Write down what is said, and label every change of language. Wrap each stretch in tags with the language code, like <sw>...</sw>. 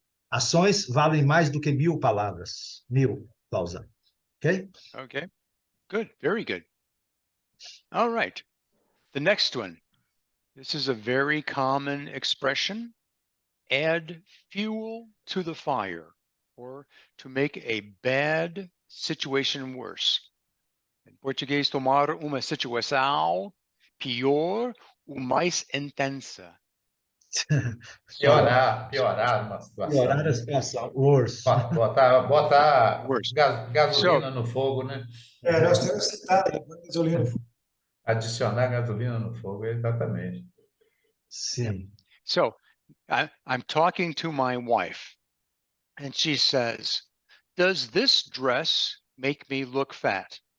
<pt>Ações valem mais do que 1.000 palavras. 1.000, ok?</pt> <en>Okay. Good. Very good. All right. The next one. This is a very common expression. Add fuel to the fire, or to make a bad situation worse.</en> <pt>Em português, tomar uma situação pior ou mais intensa. Piorar uma situação, Piorar a né? situação. Worse. Botar</pt> <en>Worse.</en> <pt>gasolina no fogo, né? Nós temos citado gasolina. Adicionar gasolina no fogo, exatamente. Sim.</pt> <en>So I'm talking to my wife, and she says, "Does this dress make me look fat?"</en>